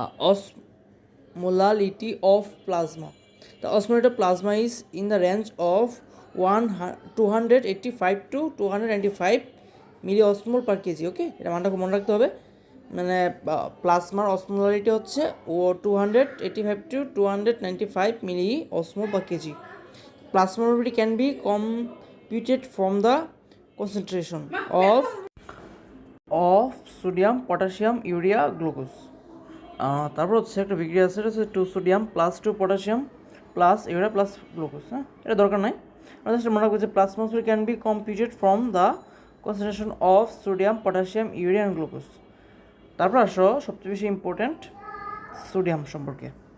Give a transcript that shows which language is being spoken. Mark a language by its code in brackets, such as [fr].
[en] osmolality of plasma. The osmolality of plasma is in the range of 285 to 295 milliosmol per kg. [bn] ওকে, এটা মানটা মনে রাখতে হবে। মানে প্লাজমার অসমোলারিটি হচ্ছে 285 to 295 milli osmol per kg. [en] Plasma molarity can be computed from the concentration of sodium, potassium, urea, glucose. [bn] তারপর হচ্ছে একটা বিক্রিয়া আছে, এটা হচ্ছে 2 sodium plus 2 potassium plus urea plus glucose. হ্যাঁ, এটা দরকার নাই, আমরা জাস্ট মনে রাখবো যে [en] Plasma molarity can be computed from the concentration of sodium, potassium, urea and glucose. [bn] তারপর আসো সবচেয়ে বেশি ইম্পর্ট্যান্ট সোডিয়াম সম্পর্কে।